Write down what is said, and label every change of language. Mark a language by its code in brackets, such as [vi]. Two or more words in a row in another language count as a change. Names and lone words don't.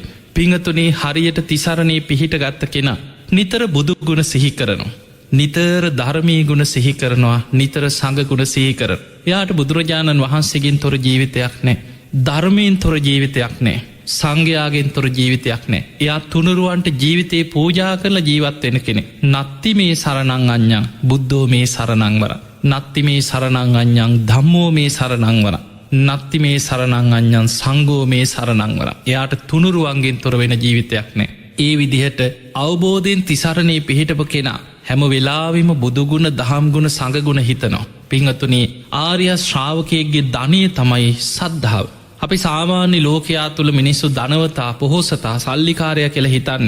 [si] පිංහතුනේ හරියට තිසරණයේ පිහිට ගත්ත කෙන නිතර බුදුගුණ සිහි කරනවා. නිතර ධර්මී ගුණ සිහි කරනවා නිතර සඟගුණ සිහි කර. එයාට බුදුරජාණන් වහන්සේගෙන් තොර ජීවිතයක් නෑ. ධර්මයෙන් තොර ජීවිතයක් නෑ. සංඝයාගෙන් තොර ජීවිතයක් නෑ. එයා තුනුරුවන්ට ජීවිතයේ පූජා කරලා ජීවත්වෙන කෙනෙ. [pi] නත්ති මේ සරණං අඥ්ඥන් බුද්ධෝ මේ සරණංවර. නත්ති මේ සරණං අඥ්ඥන් ධම්මෝ මේ සරණංවර. නත්ති මේ සරණං අඥ්ඥන් සංගෝ මේ සරණංවර. [si] එයාට තුනුරුවන්ගෙන් තොර වෙන ජීවිතයක් නෑ. ඒ විදිහට අවබෝධයෙන් තිසරණයේ පිහිටප කෙනා හැම වෙලාවිම බුදුගුණ දහම්ගුණ සඟගුණ හිතනවා. පිංහතුනේ ආර්ය ශ්‍රාවකයගේ ධනය තමයි සද්ධාව. අපි සාමාන්‍ය ලෝකයා තුළ මිනිස්සු ධනවතා පොහෝසතා සල්ලිකාරය කෙළ හිතන්නේ.